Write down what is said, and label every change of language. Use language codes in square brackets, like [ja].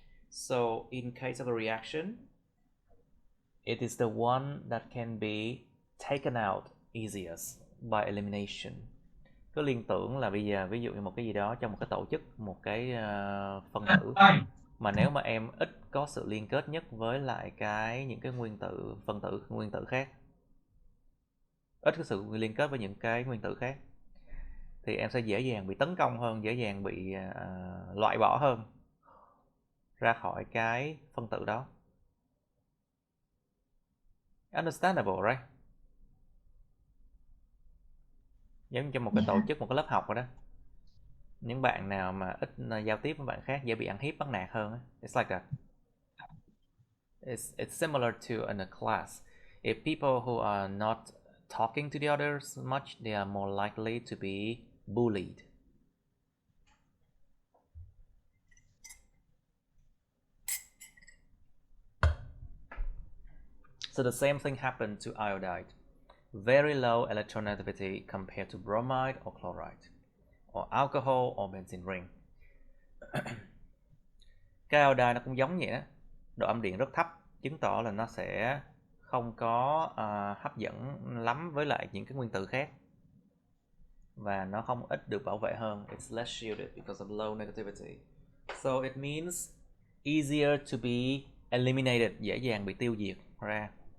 [en] So in case of a reaction, it is the one that can be taken out easiest by elimination. [vi] Cứ liên tưởng là bây giờ ví dụ như một cái gì đó trong một cái tổ chức, một cái phân tử, mà nếu mà em ít có sự liên kết nhất với lại những cái nguyên tử khác, ít có sự liên kết với những cái nguyên tử khác, thì em sẽ dễ dàng bị tấn công hơn, dễ dàng bị loại bỏ hơn ra khỏi cái phân tử đó. [en] Understandable, right? [vi] Giống như trong một cái tổ chức, một cái lớp học rồi đó. Những bạn nào mà ít giao tiếp với bạn khác dễ bị ăn hiếp, bắt nạt hơn. [en] It's like that. It's similar to in a class. If people who are not talking to the others much, they are more likely to be bullied. So the same thing happened to iodide. Very low electronegativity compared to bromide or chloride, or alcohol or benzene ring. [vi] Cái iodide nó cũng giống vậy đó. Độ âm điện rất thấp, chứng tỏ là nó sẽ không có hấp dẫn lắm với lại những cái nguyên tử khác, và nó không ít được bảo vệ hơn. [en] It's less shielded because of low negativity. So it means easier to be eliminated, [vi] dễ dàng bị tiêu diệt ra.